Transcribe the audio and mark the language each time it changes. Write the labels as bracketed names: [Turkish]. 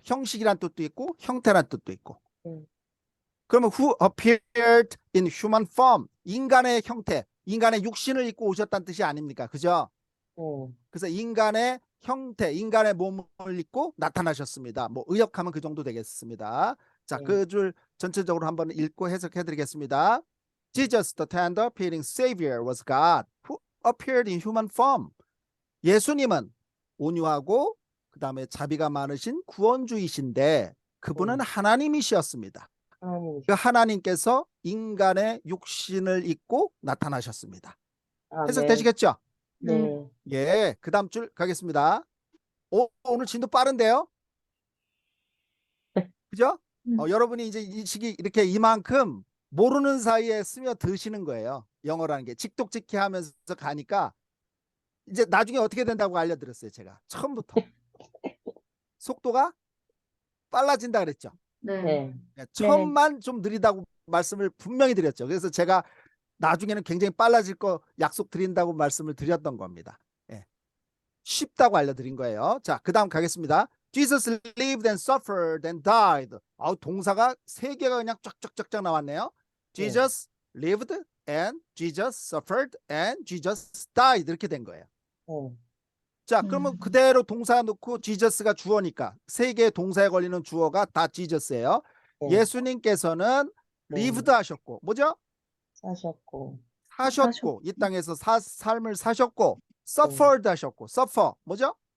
[Korean] 형식이란 뜻도 있고 형태란 뜻도 있고. 그러면 [English] who appeared in human form [Korean] 인간의 형태, 인간의 육신을 입고 오셨다는 뜻이 아닙니까? 그죠? 그래서 인간의 형태, 인간의 몸을 입고 나타나셨습니다. 뭐 의역하면 그 정도 되겠습니다. 자, 그 줄 전체적으로 한번 읽고 해석해 드리겠습니다. [English] Jesus, the tender, appearing Savior, was God who appeared in human form. [Korean] 예수님은 온유하고 그 다음에 자비가 많으신 구원주이신데 그분은 하나님이시었습니다. 그 하나님께서 인간의 육신을 입고 나타나셨습니다. 해석되시겠죠? 네. 예, 그 다음 줄 가겠습니다. 오늘 진도 빠른데요? 그죠? 여러분이 이제 이 시기 이렇게 이만큼 모르는 사이에 스며드시는 거예요. 영어라는 게 직독직해 하면서 가니까 이제 나중에 어떻게 된다고 알려드렸어요. 제가 처음부터. 속도가 빨라진다 그랬죠. 네. 처음만 좀 느리다고 말씀을 분명히 드렸죠. 그래서 제가 나중에는 굉장히 빨라질 거 약속 드린다고 말씀을 드렸던 겁니다. 예. 쉽다고 알려드린 거예요. 자, 그 다음 가겠습니다. [English] Jesus lived and suffered and died. [Korean] 동사가 세 개가 그냥 쫙쫙쫙쫙 나왔네요. [English] Jesus lived and Jesus suffered and Jesus died [Korean] 이렇게 된 거예요. 자, 그러면 그대로 동사 넣고 Jesus가 주어니까 세 개의 동사에 걸리는 주어가 다 Jesus예요. 예수님께서는 lived 하셨고 뭐죠? 사셨고 이 땅에서 삶을 사셨고 suffered 하셨고 suffer 뭐죠?